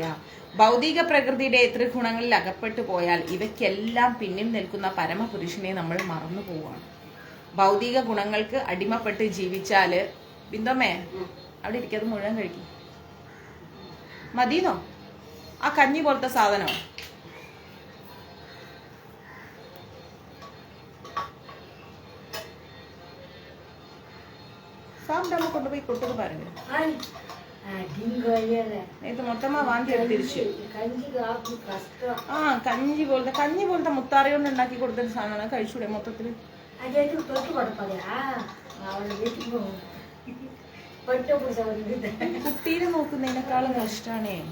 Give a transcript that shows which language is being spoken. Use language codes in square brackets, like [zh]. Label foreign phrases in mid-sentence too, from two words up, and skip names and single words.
[ml] ഭൗതിക പ്രകൃതിയുടെ ത്രിഗുണങ്ങളിൽ അകപ്പെട്ടു പോയാൽ ഇവയ്ക്കെല്ലാം പിന്നിൽ നിൽക്കുന്ന പരമപുരുഷനെ നമ്മൾ മറന്നു പോവുകയാണ്. ഭൗതിക ഗുണങ്ങൾക്ക് അടിമപ്പെട്ട് ജീവിച്ചാല്, ബിന്ദുമ്മേ അവിടെ ഇരിക്കാതെ മുഴുവൻ കഴിക്കും മതിന്നോ? ആ കഞ്ഞി പോലത്തെ സാധനം [ta] சாப்பிடாம கொண்டு போய் கொட்டுது பாருங்க. [ml] ഇത് മൊത്തമാ വാന്തി തിരിച്ചു. കഞ്ഞി പോലത്തെ മുത്താറി കൊണ്ട് ഉണ്ടാക്കി കൊടുത്തൊരു സാധനമാണ്. കഴിച്ചൂടെ മൊത്തത്തില്? കുട്ടീനെ നോക്കുന്നതിനേക്കാളും കഷ്ടാണേ.